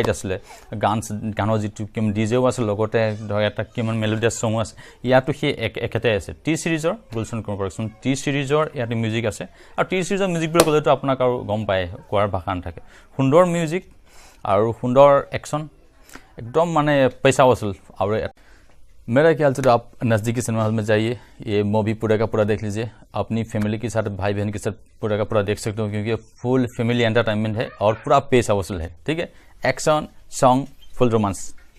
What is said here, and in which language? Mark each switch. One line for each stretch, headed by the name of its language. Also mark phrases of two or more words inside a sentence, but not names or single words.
Assamese: আছিল গানৰ যেটো কিম ডিজেও আছিল লগতে ধৰক এটা কিমান
English: melodious song
Assamese: আছে ইয়াতো সেই একেটাই আছে টি সিৰিজৰ গুলশন কুমাৰ প্ৰডাকচন টি সিৰিজৰ ইয়াতে মিউজিক আছে আৰু টি সিৰিজৰ মিউজিক বুলি ক'লেতো আপোনাক আৰু গম পায় কোৱাৰ ভাষা নাথাকে সুন্দৰ মিউজিক আৰু সুন্দৰ একচন
Hindi: एकदम माने पैसा वसूल और मेरा ख्याल से तो आप नज़दीकी
English: cinema hall
Hindi: में जाइए ये मूवी पूरा का पूरा देख लीजिए अपनी फैमिली के साथ भाई बहन के साथ पूरा का पूरा देख सकते हो क्योंकि
English: full family entertainment
Hindi: है और पूरा पैसा वसूल है ठीक है
English: action song full romance